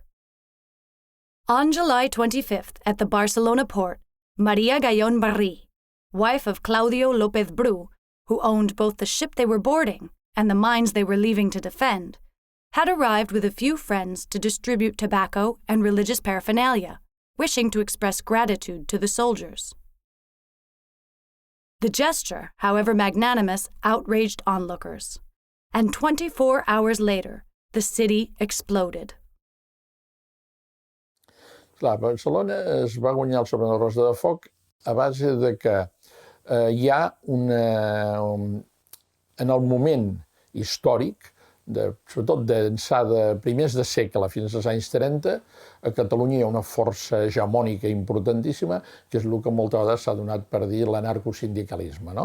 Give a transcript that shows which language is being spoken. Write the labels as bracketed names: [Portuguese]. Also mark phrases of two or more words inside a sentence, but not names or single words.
[English] On July 25th, at the Barcelona port, Maria Gallón Barrí, wife of Claudio López Bru, who owned both the ship they were boarding and the mines they were leaving to defend, had arrived with a few friends to distribute tobacco and religious paraphernalia, wishing to express gratitude to the soldiers. The gesture, however magnanimous, outraged onlookers, and 24 hours later, the city exploded. [Catalan] Clar, Barcelona es va guanyar el sobre la Rosa de Foc a base de que hi ha en el moment històric, sobretot d'ençà de primers de segle fins als anys 30, a Catalunya hi ha una força hegemònica importantíssima, que és el que moltes vegades s'ha donat per dir l'anarcosindicalisme, no?